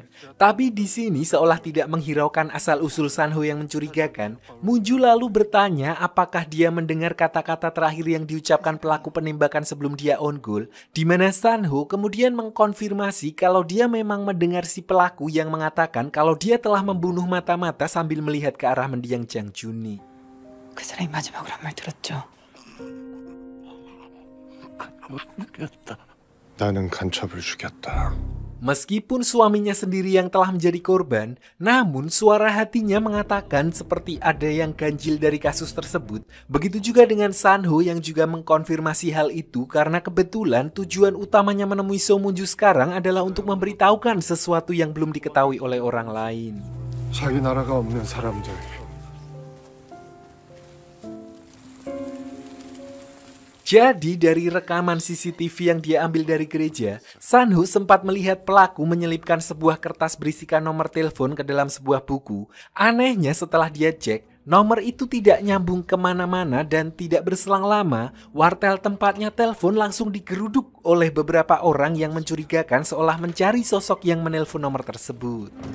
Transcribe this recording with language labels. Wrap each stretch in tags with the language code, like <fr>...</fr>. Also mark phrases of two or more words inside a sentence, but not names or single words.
<id>Tapi di sini seolah tidak menghiraukan asal-usul Sanho yang mencurigakan, Moonju lalu bertanya apakah dia mendengar kata-kata terakhir yang diucapkan pelaku penembakan sebelum dia</id> <en>on goal,</en> <id>di mana Sanho kemudian mengkonfirmasi kalau dia memang mendengar si pelaku yang mengatakan kalau dia telah membunuh mata-mata sambil melihat ke arah mendiang Jang Juni.</id> <ko>그 사람이 마지막으로 한 말 들었죠? 나는 간첩을 죽였다.</ko> <id>Meskipun suaminya sendiri yang telah menjadi korban, namun suara hatinya mengatakan seperti ada yang ganjil dari kasus tersebut. Begitu juga dengan Sanho yang juga mengkonfirmasi hal itu karena kebetulan tujuan utamanya menemui So Moonju sekarang adalah untuk memberitahukan sesuatu yang belum diketahui oleh orang lain.</id> <ko>자기 나라가 없는 사람들.</ko> <id>Jadi dari rekaman CCTV yang dia ambil dari gereja, Sanho sempat melihat pelaku menyelipkan sebuah kertas berisikan nomor telepon ke dalam sebuah buku. Anehnya setelah dia cek, nomor itu tidak nyambung kemana-mana dan tidak berselang lama, wartel tempatnya telepon langsung digeruduk oleh beberapa orang yang mencurigakan seolah mencari sosok yang menelpon nomor tersebut.</id>